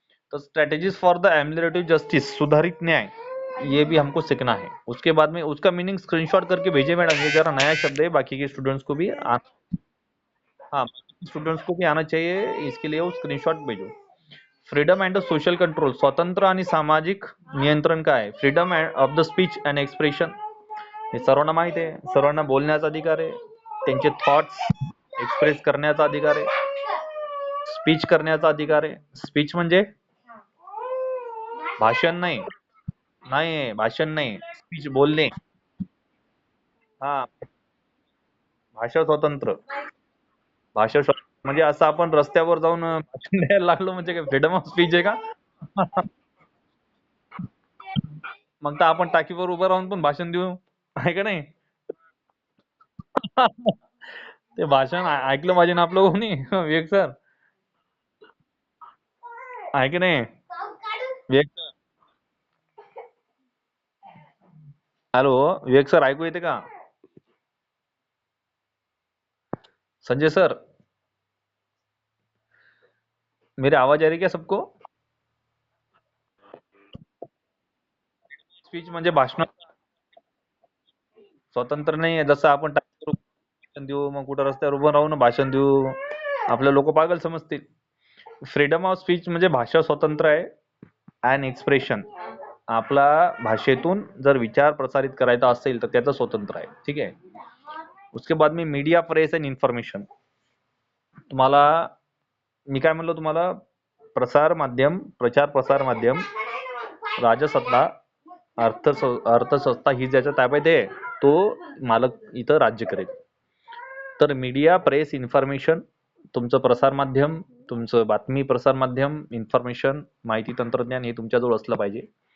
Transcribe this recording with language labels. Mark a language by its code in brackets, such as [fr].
[hi] तो [en] strategies for the ameliorative justice [mr] सुधारित न्याय, [hi] ये भी हमको सीखना है. उसके बाद में उसका मीनिंग स्क्रीनशॉट करके भेजिए मैडम. ये जरा नया शब्द है, बाकी के स्टूडेंट्स को भी हाँ, स्टूडेंट्स को भी आना चाहिए. इसके लिए वो स्क्रीनशॉट भेजो. [en] freedom and social control, [mr] स्वतंत्र आणि सामाजिक नियंत्रण काय आहे? [en] freedom of the speech and expression, [mr] हे सर्वांना माहित आहे. सर्वांना बोलण्याचा अधिकार आहे, त्यांचे थॉट्स एक्सप्रेस करण्याचा अधिकार आहे, स्पीच करण्याचा अधिकार आहे. स्पीच म्हणजे भाषण नाही. नाही, भाषण नाही, स्पीच बोलणे. हा, भाषा स्वतंत्र. म्हणजे असं आपण रस्त्यावर जाऊन भाषण द्यायला लागलो म्हणजे काय फ्रीडम ऑफ स्पीच आहे का? मग तर आपण टाकीवर उभं राहून पण भाषण देऊ, आहे का नाही? ते भाषण ऐकलं पाहिजे ना आपलं कोणी, विवेक सर, आहे की नाही? विवेक सर, हॅलो विवेक सर, ऐकू येते का? [hi] संजय सर, मेरी आवाज आ रही क्या सबको? [mr] स्पीच म्हणजे भाषण स्वतंत्र नाही आहे. जसं आपण टाकीवर भाषण देऊ, मग कुठं रस्त्यावर उभं राहून भाषण देऊ, आपले लोक पागल समजतील. फ्रीडम ऑफ स्पीच म्हणजे भाषा स्वतंत्र आहे. अँड एक्सप्रेशन, आपला भाषेतून जर विचार प्रसारित करायचा असेल तर त्याचं स्वतंत्र आहे. ठीक आहे. [hi] उसके बाद में मीडिया, प्रेस अँड इन्फॉर्मेशन. [mr] तुम्हाला मी काय म्हणलो तुम्हाला, प्रसार माध्यम, प्रचार प्रसार माध्यम, राजसत्ता, अर्थसंस्था ही ज्याच्या ताब्यात आहे तो मालक इथं राज्य करेल. तर मीडिया, प्रेस, इन्फॉर्मेशन, तुमचं प्रसार माध्यम, तुमचं बातमी प्रसार माध्यम, इन्फॉर्मेशन, माहिती तंत्रज्ञान हे तुमच्याजवळ असलं पाहिजे.